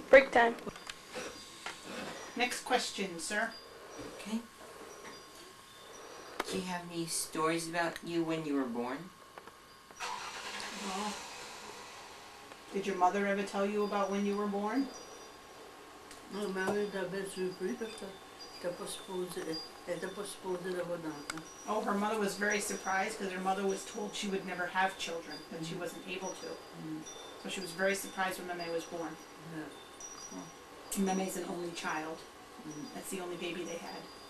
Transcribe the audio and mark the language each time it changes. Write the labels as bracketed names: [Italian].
[English] Break time. Next question, sir. Okay. Do you have any stories about you when you were born? Oh. Did your mother ever tell you about when you were born? [French] non, ma mère était bien surprise parce que elle n'était pas supposée d'avoir d'enfant. [English] Oh, her mother was very surprised because her mother was told she would never have children, that she wasn't able to. So she was very surprised when Meme was born. Yeah. Meme's an only child. That's the only baby they had.